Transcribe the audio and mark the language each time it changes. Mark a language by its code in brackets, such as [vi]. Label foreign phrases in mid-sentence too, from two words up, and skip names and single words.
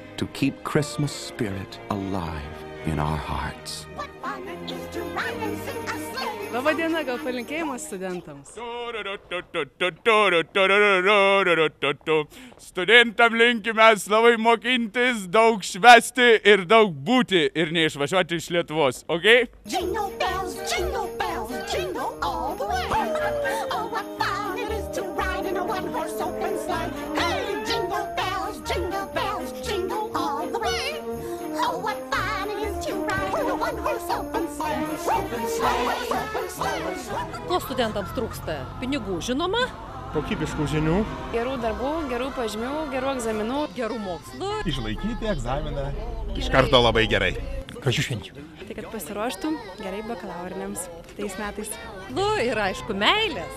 [en] to keep Christmas spirit alive in our hearts. [lt] Labą dieną, gal palinkėjimas studentams? Studentam linkimės labai mokintis, daug švęsti ir daug būti ir neišvažiuoti iš Lietuvos, ok? [en] Jingle bells, jingle all the way. Oh, what fun it is to ride in a one-horse open sleigh. Hey, jingle bells, jingle all the way. Oh, what fun it is to ride in a one-horse open sleigh. Open sleigh, open sleigh. [lt] Ko studentams trūksta? Pinigų, žinoma? Kokybiškų žinių. Gerų darbų, gerų pažymių, gerų egzaminų. Gerų mokslų. Išlaikyti egzaminą. Iš karto labai gerai. Gražių švenčių. Tai kad pasiruoštum gerai bakalauriniams tais metais. Nu ir aišku, meilės.